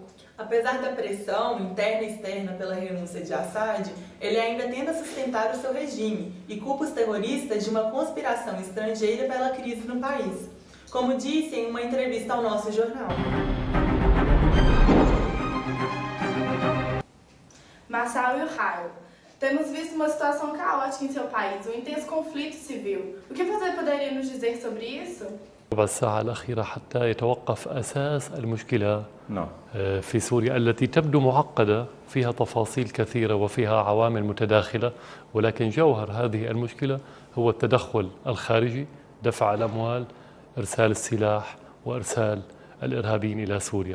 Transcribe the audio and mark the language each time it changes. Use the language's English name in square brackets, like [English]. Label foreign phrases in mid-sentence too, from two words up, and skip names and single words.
[Portuguese] Apesar da pressão interna e externa pela renúncia de Assad, ele ainda tenta sustentar o seu regime e culpa os terroristas de uma conspiração estrangeira pela crise no país, como disse em uma entrevista ao nosso jornal. Marçal e o Raio. Temos visto uma situação caótica em seu país, um intenso conflito civil. O que você poderia nos dizer sobre isso? [Arabic] الساعة الأخيرة حتى يتوقف أساس المشكلة في سوريا التي تبدو معقدة فيها تفاصيل كثيرة وفيها عوامل متداخلة، ولكن جوهر هذه المشكلة هو التدخل الخارجي، دفع الأموال، إرسال السلاح وإرسال الإرهابيين إلى سوريا.